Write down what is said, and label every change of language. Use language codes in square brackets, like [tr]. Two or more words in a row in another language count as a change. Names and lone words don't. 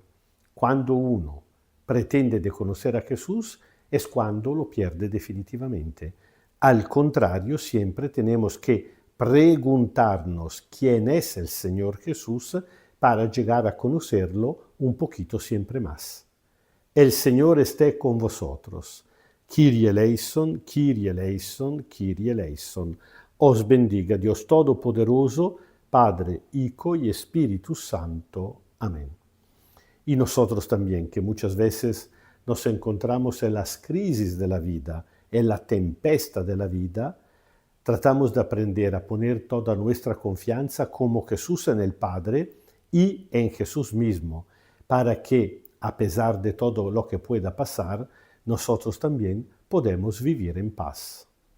[es] Cuando uno pretende de conocer a Jesús, es cuando lo pierde definitivamente. Al contrario, siempre tenemos que preguntarnos quién es el Señor Jesús para llegar a conocerlo un poquito siempre más. El Señor esté con vosotros. [el] Kyrie eleison, Kyrie eleison, Kyrie eleison. [es] Os bendiga Dios Todopoderoso, Padre, Hijo y Espíritu Santo. Amén. Y nosotros también, que muchas veces nos encontramos en las crisis de la vida, en la tempesta de la vida, tratamos de aprender a poner toda nuestra confianza como Jesús en el Padre y en Jesús mismo, para que, a pesar de todo lo que pueda pasar, nosotros también podemos vivir en paz.